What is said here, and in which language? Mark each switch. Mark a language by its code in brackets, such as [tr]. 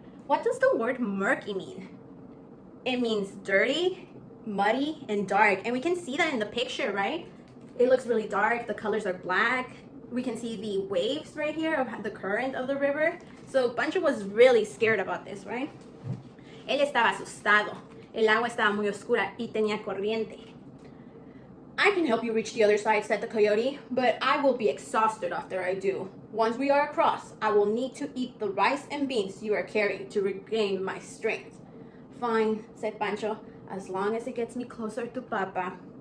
[en] What does the word murky mean? It means dirty, muddy, and dark. And we can see that in the picture, right? It looks really dark. The colors are black. We can see the waves right here of the current of the river. So Pancho was really scared about this, right? [es] Él estaba asustado. El agua estaba muy oscura y tenía corriente. [en] I can help you reach the other side, said the coyote, but I will be exhausted after I do. Once we are across, I will need to eat the rice and beans you are carrying to regain my strength. Fine, said Pancho, as long as it gets me closer to Papa.